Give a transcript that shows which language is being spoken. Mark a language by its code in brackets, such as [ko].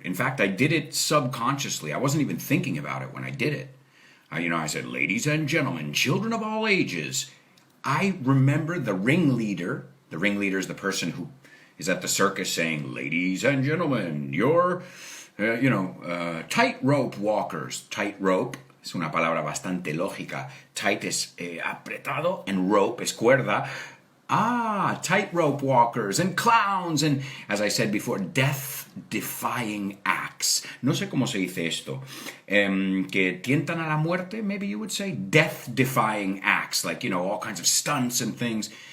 [en] In fact, I did it subconsciously. I wasn't even thinking about it when I did it. I said, ladies and gentlemen, children of all ages. I remember the ringleader. The ringleader is the person who is at the circus saying, ladies and gentlemen, you're, tightrope walkers. [es] Tightrope es una palabra bastante lógica. Tight es apretado and rope es cuerda. [en] Tightrope walkers and clowns and, as I said before, death-defying acts. [es] No sé cómo se dice esto. Que tientan a la muerte, [en] maybe you would say. Death-defying acts, like, all kinds of stunts and things.